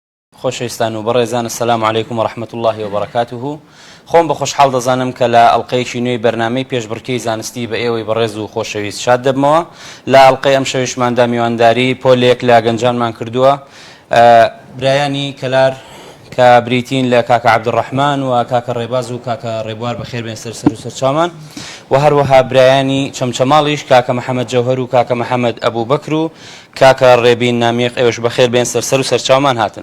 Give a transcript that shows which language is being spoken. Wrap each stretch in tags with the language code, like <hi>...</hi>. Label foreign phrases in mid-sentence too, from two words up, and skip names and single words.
<ckb>خۆشەویستان و بەڕێزان</ckb> <ar>السلام علیکم ورحمة الله وبركاته.</ar> <ckb>خۆم بە خۆشحاڵ دەزانم کە لە ئەڵقەیەکی نوێی بەرنامەی پێشبڕکێی زانستی بە ئێوەی بەڕێز و خۆشەویست شاد دەبمەوە. لە ئەڵقەی ئەم شەویشماندا میوانداری پۆلێک لە گەنجانمان کردووە، برایانی کەلار کە بریتین لە کاکە عەبدوڕەحمان و کاکە ڕێباز و کاکە ڕێبوار بەخێر بێن سەر و سەرچاومان، و هەروەها برایانی چەمچەماڵیش کاکە محەممەد جەوهەر و کاکە محەممەد ئەبوبەکر و کاکە ڕێبین نامیق، ئێوەش بەخێر بێن سەر و سەرچاومان هاتن.</ckb>